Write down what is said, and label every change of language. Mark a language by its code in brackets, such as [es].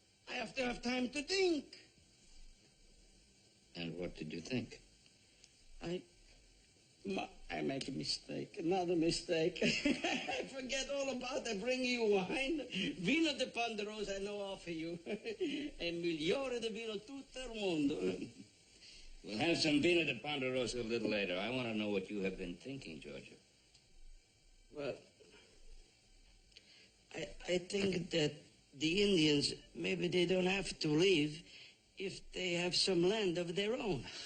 [en] I have to have time to think. And what did you think? I make a mistake, another mistake. I forget all about it. I bring you wine. Vino de Ponderosa I know offer you. [it] E migliore di vino tutto il mondo. [en] We'll have some Vino de Ponderosa a little later. I want to know what you have been thinking, Georgia. Well, I think that the Indians, maybe they don't have to leave if they have some land of their own.